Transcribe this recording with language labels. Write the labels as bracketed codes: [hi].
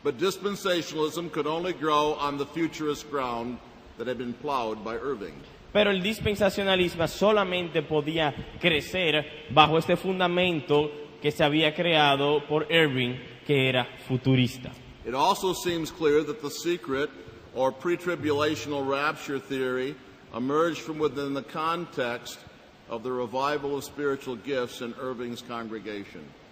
[en] but dispensationalism could only grow on the futurist ground that had been plowed by Irving. [es] Pero el dispensacionalismo solamente podía crecer bajo este fundamento que se había creado por Irving, que era futurista. [en] It also seems clear that the secret or pre-tribulational rapture theory emerged from within the context of the revival of spiritual gifts in Irving's congregation.